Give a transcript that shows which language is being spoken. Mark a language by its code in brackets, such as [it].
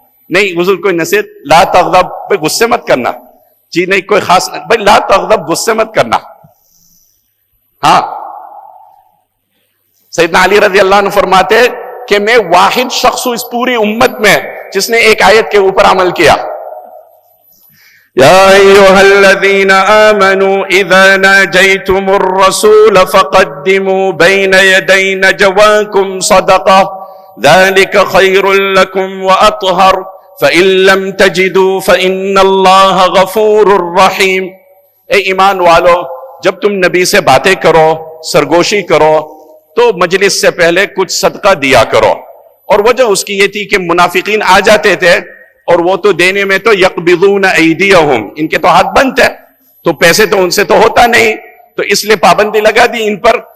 [ur] نہیں حضور کوئی نصیحت، [ar] لا تغضب [ur] بھائی غصے مت کرنا. جی نہیں کوئی خاص بھائی لا تغضب غصے مت کرنا. ہاں سیدنا علی رضی اللہ عنہ فرماتے کہ میں واحد شخص ہوں اس پوری امت میں جس نے ایک آیت کے اوپر عمل کیا. [ar] يا أيها الذين آمنوا إذا ناجيتم الرسول فقدموا بين يدي نجواكم صدقة ذلك خير لكم وأطهر فإن لم تجدوا فإن الله غفور رحيم. [ur] اے ایمان والو، جب تم نبی سے باتیں کرو، سرگوشی کرو، تو مجلس سے پہلے کچھ صدقہ دیا کرو. اور وجہ اس کی یہ تھی کہ منافقین آ جاتے تھے اور وہ تو دینے میں تو [ar] یقبضون ایدیہم، [ur] ان کے تو ہاتھ بند ہے، تو پیسے تو ان سے تو ہوتا نہیں، تو اس لیے پابندی لگا دی ان پر.